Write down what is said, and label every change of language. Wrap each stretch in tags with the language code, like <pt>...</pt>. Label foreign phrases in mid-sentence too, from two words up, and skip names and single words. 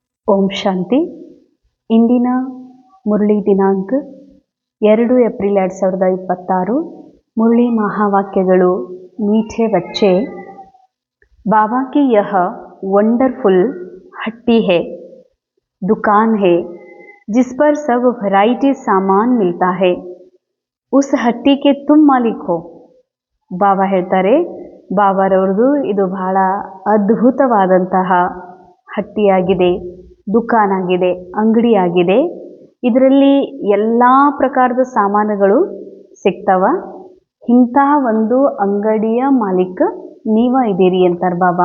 <kn>ಓಂ ಶಾಂತಿ. ಇಂದಿನ ಮುರಳಿ ದಿನಾಂಕ 2 ಏಪ್ರಿಲ್ 2026.</kn> <hi>मुरली महावाक्यಗಳು मीठे बच्चे, बाबा की यह वंडरफुल हट्टी है, दुकान है जिस पर सब वैरायटी सामान मिलता है. उस हट्टी के तुम मालिक हो.</hi> <kn>ಬಾಬಾ ಹೇಳ್ತಾರೆ, ಬಾಬಾರವ್ರದ್ದು ಇದು ಬಹಳ ಅದ್ಭುತವಾದಂತಹ ಹಟ್ಟಿಯಾಗಿದೆ, ದುಕಾನಾಗಿದೆ, ಅಂಗಡಿಯಾಗಿದೆ. ಇದರಲ್ಲಿ ಎಲ್ಲ ಪ್ರಕಾರದ ಸಾಮಾನುಗಳು ಸಿಗ್ತವ. ಇಂತಹ ಒಂದು ಅಂಗಡಿಯ ಮಾಲೀಕ ನೀವ ಇದ್ದೀರಿ ಅಂತಾರೆ ಬಾಬಾ.</kn>